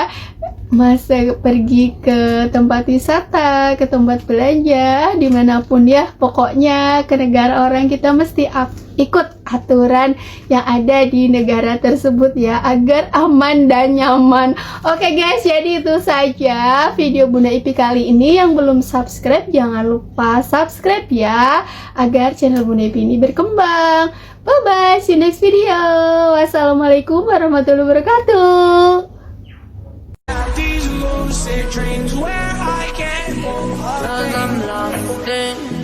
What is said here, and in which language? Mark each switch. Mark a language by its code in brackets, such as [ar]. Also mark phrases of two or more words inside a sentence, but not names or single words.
[id] Masa pergi ke tempat wisata, ke tempat belanja, dimanapun ya, pokoknya ke negara orang kita mesti ikut aturan yang ada di negara tersebut ya, agar aman dan nyaman. Oke guys, jadi itu saja video Bunda Ipi kali ini. Yang belum subscribe jangan lupa subscribe ya, agar channel Bunda Ipi ini berkembang. [en] Bye bye, see you next video. [ar] والسلام عليكم ورحمة الله وبركاته. [en] These lucid dreams where I can't move. 'Cause I'm lost in